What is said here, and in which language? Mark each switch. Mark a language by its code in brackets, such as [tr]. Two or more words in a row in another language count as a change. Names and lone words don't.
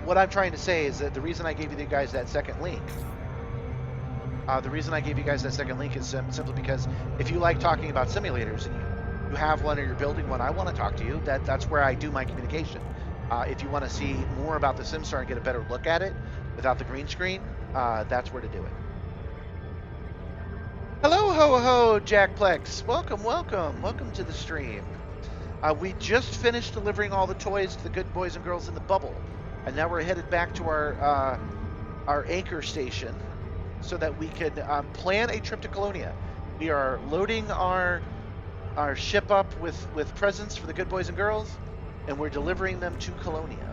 [en] What I'm trying to say is that the reason I gave you guys that second link, is simply because if you like talking about simulators and you have one or you're building one, I want to talk to you. That's where I do my communication. If you want to see more about the Simstarr and get a better look at it without the green screen, that's where to do it. Hello, ho, ho, Jackplex. Welcome to the stream. We just finished delivering all the toys to the good boys and girls in the bubble, and now we're headed back to our anchor station so that we can plan a trip to Colonia. We are loading our ship up with presents for the good boys and girls, and we're delivering them to Colonia.